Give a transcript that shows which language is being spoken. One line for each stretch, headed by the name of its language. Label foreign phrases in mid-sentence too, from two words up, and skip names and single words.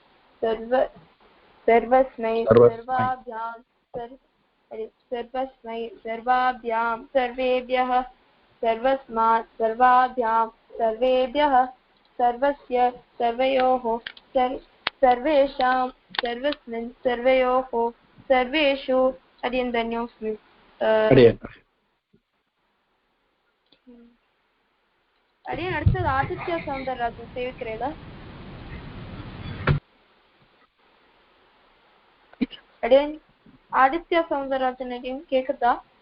Sanskrit: सर्वस्मै सर्वाभ्यां सर्वस्मै सर्वाभ्यां सर्वेभ्यः सर्वस्मात् सर्वाभ्यां सर्वेभ्यः सर्वस्य सर्वयोः सर्वेषां सर्वस्मिन् सर्वयोः सर्वेषु अडियन् धन्योऽस्मि
Tamil: अडियन् அடுத்தது ஆதித்ய சௌந்தரராஜன் சேவிக்கிறேளா அடியன் ஆதித்ய சௌந்தரராஜன் அடியன் கேக்குதா